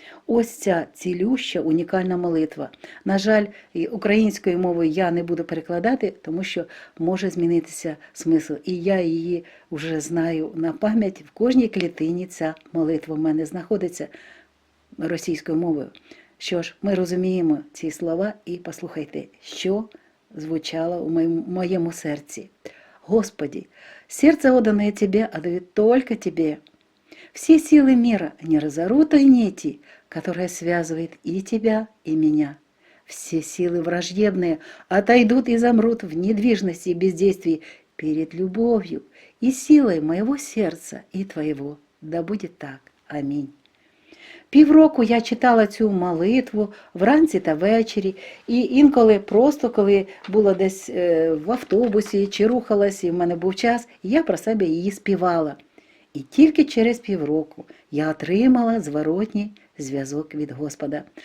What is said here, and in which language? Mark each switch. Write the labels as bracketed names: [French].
[Ukrainian] Ось ця цілюща, унікальна молитва. На жаль, українською мовою я не буду перекладати, тому що може змінитися смисл. І я її вже знаю на пам'ять. В кожній клітині ця молитва в мене знаходиться російською мовою. Що ж, ми розуміємо ці слова і послухайте, що звучало у моєму серці. [Russian] «Господи, сердце, отданное Тебе, отдает только Тебе. Все силы мира не разорвут той нити, которая связывает и Тебя, и меня. Все силы враждебные отойдут и замрут в недвижности и бездействии перед любовью и силой моего сердца и Твоего. Да будет так. Аминь». [Ukrainian] Півроку я читала цю молитву вранці та ввечері, і інколи просто, коли була десь в автобусі чи рухалась, і в мене був час, я про себе її співала. І тільки через півроку я отримала зворотній зв'язок від Господа.